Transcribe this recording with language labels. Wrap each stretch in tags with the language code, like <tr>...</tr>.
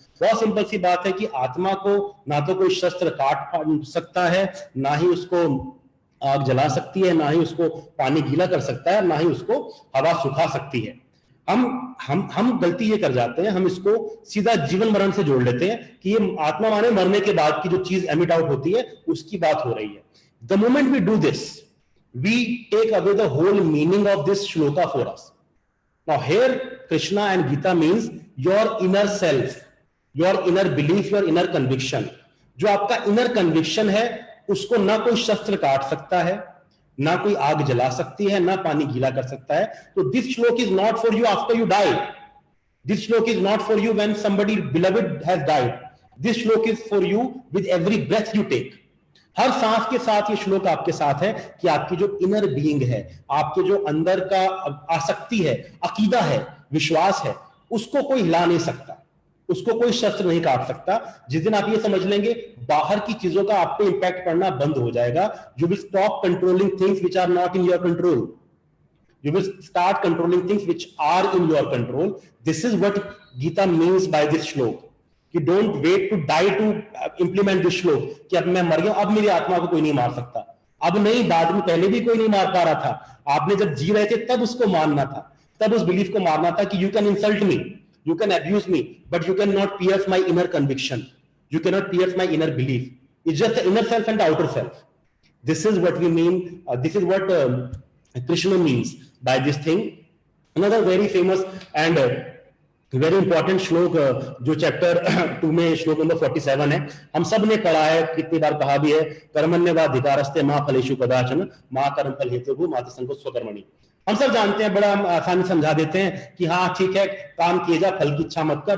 <hi>बहुत सिंपल सी बात है कि आत्मा को ना तो कोई शस्त्र काट सकता है, ना ही उसको आग जला सकती है, ना ही उसको पानी गीला कर सकता है, ना ही उसको हवा सुखा सकती है। हम गलती ये कर जाते हैं, हम इसको सीधा जीवन मरण से जोड़ लेते हैं कि ये आत्मा माने मरने के बाद की जो चीज एमिट आउट होती है उसकी बात हो रही है।</hi> <en>The moment we do this, we take away the whole meaning of this shloka for us. Now here Krishna and Gita means your inner self, your inner belief, your inner conviction.</en> <hi>जो आपका inner conviction है उसको ना कोई शस्त्र काट सकता है, ना कोई आग जला सकती है, ना पानी गीला कर सकता है।</hi> <en>तो this shloka is not for you after you die. This shloka is not for you when somebody beloved has died. This shloka is for you with every breath you take.</en> <hi>हर सांस के साथ ये श्लोक आपके साथ है कि आपकी जो इनर बीइंग है, आपके जो अंदर का आसक्ति है, अकीदा है, विश्वास है, उसको कोई हिला नहीं सकता, उसको कोई शस्त्र नहीं काट सकता। जिस दिन आप ये समझ लेंगे, बाहर की चीजों का आप पे इंपैक्ट पड़ना बंद हो जाएगा।</hi> <en>You will stop controlling things which are not in your control. You will start controlling things which are in your control. This is what Gita means by this shloka.</en> <hi>कि</hi> <en>don't wait to die to implement this</en> <hi>श्लोक, कि अब मैं मर गया, अब मेरी आत्मा को कोई नहीं मार सकता। अब नहीं, बाद में पहले भी कोई नहीं मार पा रहा था। आपने जब जी रहे थे तब उसको मारना था, तब उस बिलीफ को मारना था कि</hi> <en>you can insult me, you can abuse me, but you cannot pierce my inner conviction, you cannot pierce my inner belief. It's just the inner self and the outer self. This is what we mean, this is what Krishna means by this thing. Another very famous and very important</en> <hi>श्लोक जो chapter 2 में श्लोक number 47 है, हम सब ने पढ़ा है, कितनी बार कहा भी है,</hi> <sa>कर्मण्येवाधिकारस्ते मा फलेषु कदाचन मा कर्म फल हेतुर्भुः मा ते संगोऽस्त्व कर्मणि।</sa> <hi>हम सब जानते हैं, बड़ा आसानी समझा देते हैं कि हाँ ठीक है, काम किए जा, फल की इच्छा मत कर।</hi>